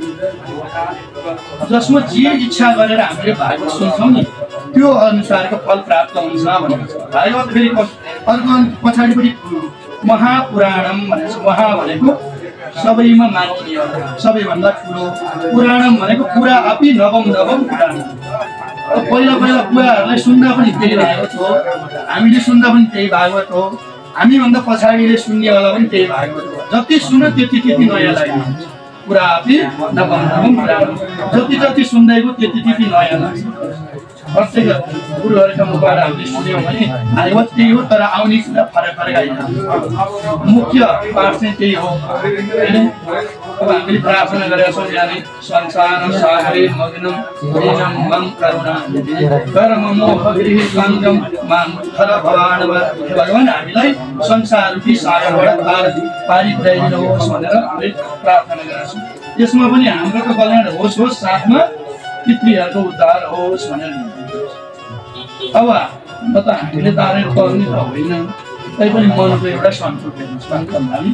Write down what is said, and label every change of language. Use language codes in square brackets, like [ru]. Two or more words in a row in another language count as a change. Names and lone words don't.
[ne] जसमा जे इच्छा गरेर हामीले भागवत सुन्छौँ नि त्यो अनुसारको फल प्राप्त हुन्छ भनेको छ। भागवत फेरि अर्को पछाडिपट्टि महापुराणम भनेको छ। महा भनेको सबैमा मानिने, सबैभन्दा ठुलो। [sa] पुराणम भनेको पुरा अपि नवम पुराण। [ne] पहिला बुवाहरूलाई सुन्दा पनि त्यही भागवत हो, हामीले सुन्दा पनि त्यही भागवत हो, हामीभन्दा पछाडिले सुन्नेवाला पनि त्यही भागवत हो। जति सुन्यो त्यति नयाँ लाग्छ। [sa] पुरा अपि नवम पुराण। [ne] जति सुन्दै गयो त्यति नयाँ लाग्छ। प्रत्येक गुरुहरूका मुखबाट हामीले सुन्यौँ भने भागवत त्यही हो, तर आउने कुरा फरक आइन्छ। मुख्य पाठ चाहिँ त्यही हो हैन। अब हामीले प्रार्थना गरेका छौँ यहाँले [sa] संसार सागरे मग्नम दीनम मम करुणा कर्म मोह गृह सङ्गम मान थर भवानव। [ne] भगवान हामीलाई संसार रूपी सागरबाट पारी पुर्याइदिनुहोस् भनेर हामीले प्रार्थना गरेका छौँ। यसमा पनि हाम्रो त कल्याण होस् साथमा पितृहरूको उद्धार होस् भनेर। अब न त हामीले तारेर पर्ने त होइन, तैपनि मनको एउटा सन्तोष हेर्नुहोस्।